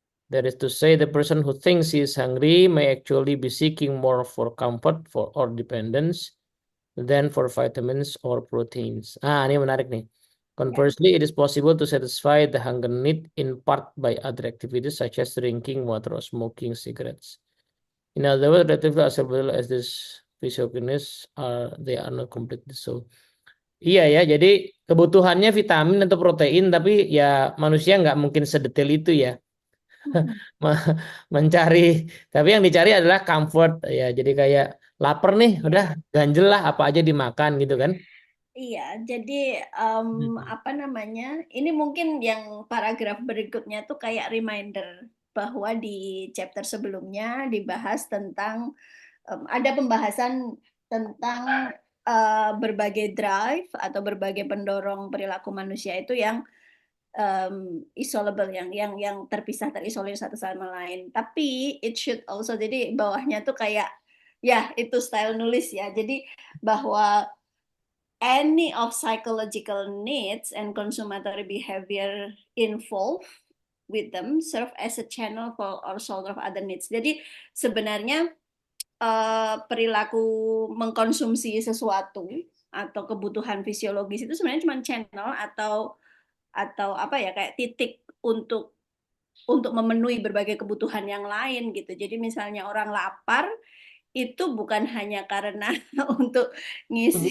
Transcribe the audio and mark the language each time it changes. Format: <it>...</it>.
<en>That is to say, the person who thinks he is hungry may actually be seeking more for comfort or dependence than for vitamins or proteins.</en> <id>Ini menarik nih.</id> <en>Conversely, it is possible to satisfy the hunger need in part by other activities such as drinking water or smoking cigarettes. In other words, relatively as well as this physiogenies they are not completely so.</en> <id>Iya ya, jadi kebutuhannya vitamin atau protein, tapi ya manusia nggak mungkin sedetail itu ya mencari. Tapi yang dicari adalah comfort ya. Jadi kayak lapar nih, udah ganjel lah apa aja dimakan gitu kan? Iya, jadi apa namanya? Ini mungkin yang paragraf berikutnya tuh kayak reminder bahwa di chapter sebelumnya dibahas tentang ada pembahasan tentang berbagai drive atau berbagai pendorong perilaku manusia itu yang isolable, yang terisolir satu sama lain. Tapi</id> <en>it should also,</en> <id>jadi bawahnya tuh kayak ya itu style nulis ya. Jadi bahwa</id> <en>any of psychological needs and consummatory behavior involved with them serve as a channel for all sorts of other needs.</en> <id>Jadi sebenarnya perilaku mengkonsumsi sesuatu atau kebutuhan fisiologis itu sebenarnya cuma channel atau apa ya, kayak titik untuk untuk memenuhi berbagai kebutuhan yang lain gitu. Jadi misalnya orang lapar itu bukan hanya karena untuk ngisi</id>